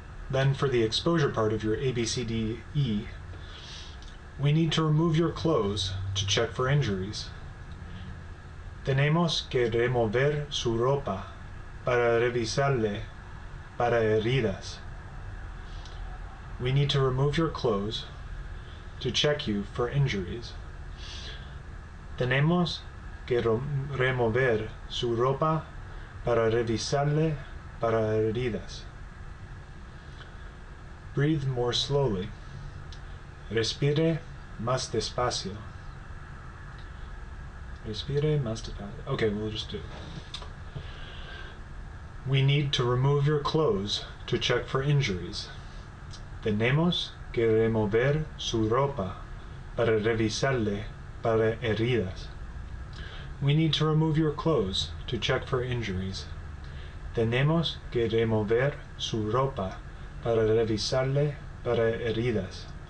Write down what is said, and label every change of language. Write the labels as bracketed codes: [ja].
[en] Then for the exposure part of your ABCDE, we need to remove your clothes to check for injuries. [es] Tenemos que remover su ropa para revisarle para heridas. [en] We need to remove your clothes to check you for injuries. [es] Tenemos que remover su ropa para revisarle para heridas. [en] Breathe more slowly. Respire más despacio. [es] Respire más despacio. Okay, we'll just do it. [en] We need to remove your clothes to check for injuries. [es] Tenemos que remover su ropa para revisarle para heridas. [en] We need to remove your clothes to check for injuries. [es] Tenemos que remover su ropa para revisarle para heridas.